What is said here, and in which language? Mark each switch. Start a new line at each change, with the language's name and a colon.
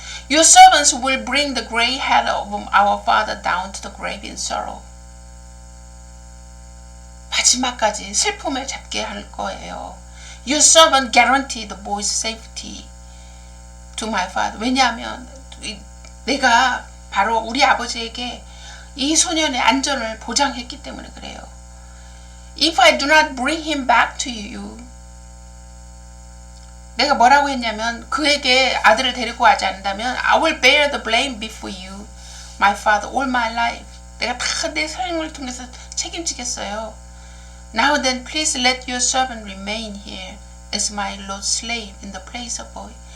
English: Your servants will bring the gray head of our father down to the grave in sorrow.
Korean: 마지막까지 슬픔을 잡게 할 거예요.
English: Your servant guaranteed the boy's safety to my father.
Korean: 왜냐하면 내가 바로 우리 아버지에게 이 소년의 안전을 보장했기 때문에 그래요.
English: If I do not bring him back to you,
Korean: 내가 뭐라고 했냐면 그에게 아들을 데리고 가지 않는다면
English: I will bear the blame before you, my father, all my life.
Korean: 내가 다 내 삶을 통해서 책임지겠어요.
English: Now then, please let your servant remain here as my Lord's slave in the place of boy.